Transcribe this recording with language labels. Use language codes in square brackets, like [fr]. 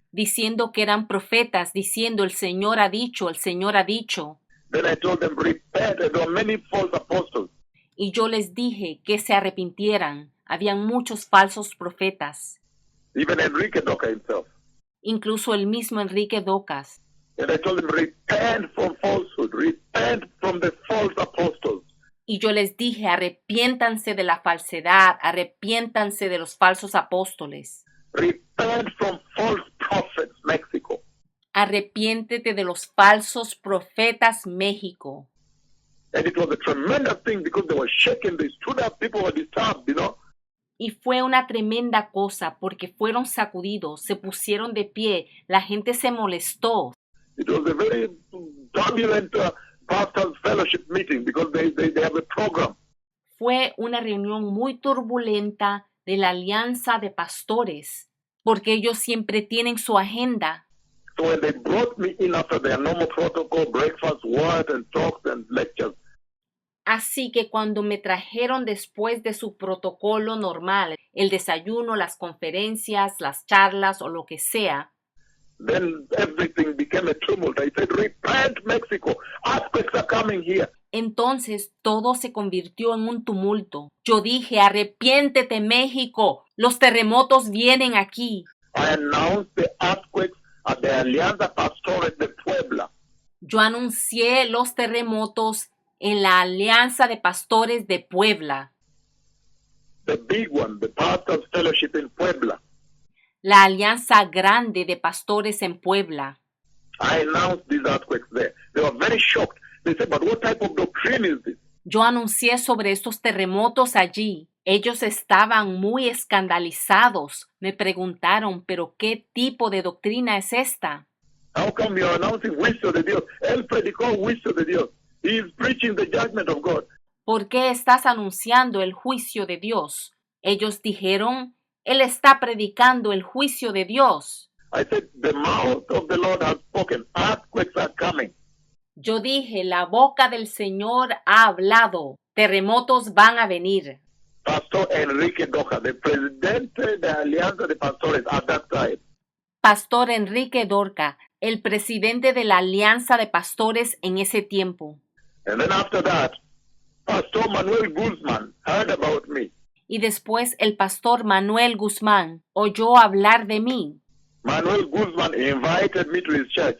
[es] diciendo que eran profetas, diciendo, el Señor ha dicho, el Señor ha dicho. [en] Then I told them, repent. And there were many false apostles. [es] Y yo les dije que se arrepintieran. Habían muchos falsos profetas, [en] Even Enrique Doca himself. [es] incluso el mismo Enrique Docas. [en] And I told them, repent from falsehood. Repent from the false apostles. [es] Y yo les dije, arrepiéntanse de la falsedad, arrepiéntanse de los falsos apóstoles. [en] Repent from false prophets, Mexico. [es] Arrepiéntete de los falsos profetas, México. [en] And it was a tremendous thing because they were shaken. They stood up. People were disturbed, [es] Y fue una tremenda cosa porque fueron sacudidos, se pusieron de pie, la gente se molestó. [en] It was a very turbulent pastors' fellowship meeting because they have a program. [es] Fue una reunión muy turbulenta de la Alianza de Pastores, porque ellos siempre tienen su agenda. [en] So when they brought me in after their normal protocol, breakfast, word, and talks and lectures, [es] Así que cuando me trajeron después de su protocolo normal, el desayuno, las conferencias, las charlas o lo que sea, [en] then everything became a tumult. I said, repent, Mexico. Earthquakes are coming here. [es] entonces todo se convirtió en un tumulto. Yo dije, arrepiéntete, México, los terremotos vienen aquí. [en] I announced the earthquakes at the Alianza Pastores de Puebla. [es] Yo anuncié los terremotos en la Alianza de Pastores de Puebla, [en] The big one, the Pastors Fellowship in Puebla. [es] la Alianza Grande de Pastores en Puebla. [en] I announced these earthquakes there. They were very shocked. They said, but what type of doctrine is this? [es] Yo anuncié sobre estos terremotos allí. Ellos estaban muy escandalizados. Me preguntaron, ¿pero qué tipo de doctrina es esta? [en] How come you are announcing [es] juicio de Dios? Él predicó juicio de Dios. [en] He is preaching the judgment of God. [es] ¿Por qué estás anunciando el juicio de Dios? Ellos dijeron, Él está predicando el juicio de Dios. [en] I said, the mouth of the Lord has spoken. Earthquakes are coming. [es] Yo dije, la boca del Señor ha hablado. Terremotos van a venir. [en] Pastor Enrique Doja, the presidente de Alianza de Pastores at that time, [es] Pastor Enrique Dorca, el presidente de la Alianza de Pastores en ese tiempo. [en] and then after that, Pastor Manuel Guzman heard about me. [es] Y después el pastor Manuel Guzmán oyó hablar de mí. [en] Manuel Guzman invited me to his church.